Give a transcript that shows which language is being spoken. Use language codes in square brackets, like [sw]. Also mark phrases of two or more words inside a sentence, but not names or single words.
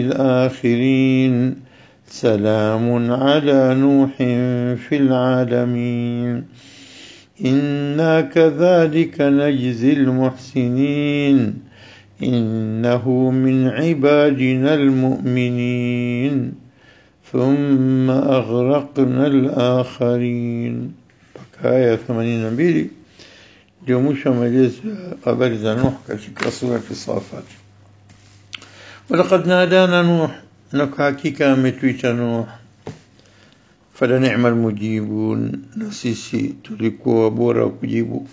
[ar] الآخرين سلام على نوح في العالمين إنا كذلك نجزي المحسنين إنه من عبادنا المؤمنين ثم أغرقنا الآخرين. [sw] آية 82 ndio mwisho maelezo habari za Nuh katika sura Safat. [ar] ولقد نادانا نوح, [sw] na kwa hakika ametuita Nuh, [ar] فلنعم المجيبون, [sw] na sisi tulikuwa bora wa kujibu.